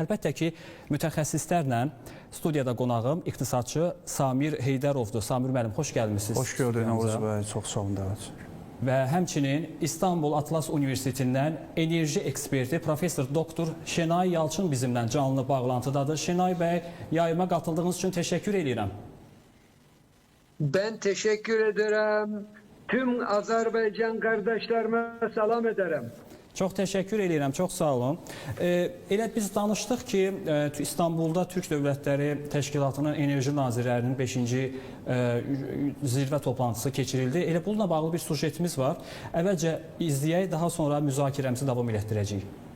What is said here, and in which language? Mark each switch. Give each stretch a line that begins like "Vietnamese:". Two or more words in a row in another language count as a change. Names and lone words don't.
Azerbaijani: Əlbəttə ki, mütəxəssislərlə studiyada qonağım iqtisadçı Samir Heydərovdur. Samir müəllim, xoş gəlmişsiniz. Xoş gördük Novruz bəy, çox sağ olun dəvət. Və həmçinin İstanbul Atlas Universitetindən enerji eksperti professor doktor Şenay Yalçın bizimlə canlı bağlantıdadır. Şenay bəy, yayıma qatıldığınız üçün təşəkkür edirəm.
Turkish: Ben teşekkür ederim. Tüm Azerbaycan kardeşlerime salam ederim.
Azerbaijani: Çox təşəkkür edirəm, çox sağ olun. Elə biz danışdıq ki, İstanbulda Türk Dövlətləri Təşkilatının Enerji Nazirlərinin 5-ci zirvə toplantısı keçirildi. Elə bununla bağlı bir sujetimiz var. Əvvəlcə izləyək, daha sonra müzakirəmizi davam etdirəcəyik.